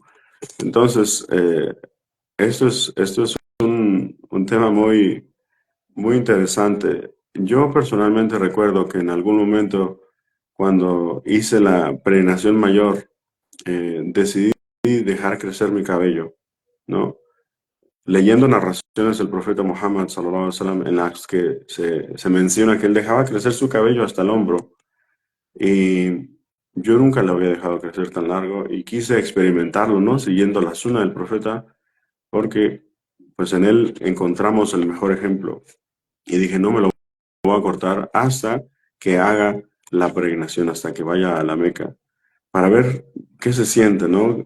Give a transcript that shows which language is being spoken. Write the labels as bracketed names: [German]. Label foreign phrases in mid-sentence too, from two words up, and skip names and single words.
[Spanish] Entonces, esto es un tema muy, muy interesante. Yo personalmente recuerdo que en algún momento, cuando hice la peregrinación mayor, decidí dejar crecer mi cabello, ¿no? Leyendo narraciones del profeta Muhammad, [Arabic] صلى الله عليه وسلم, [Spanish] en las que se menciona que él dejaba crecer su cabello hasta el hombro. Y yo nunca lo había dejado crecer tan largo y quise experimentarlo, ¿no? Siguiendo la suna del profeta, porque pues en él encontramos el mejor ejemplo. Y dije, no me lo voy a cortar hasta que haga la peregrinación, hasta que vaya a la Meca, para ver qué se siente, ¿no?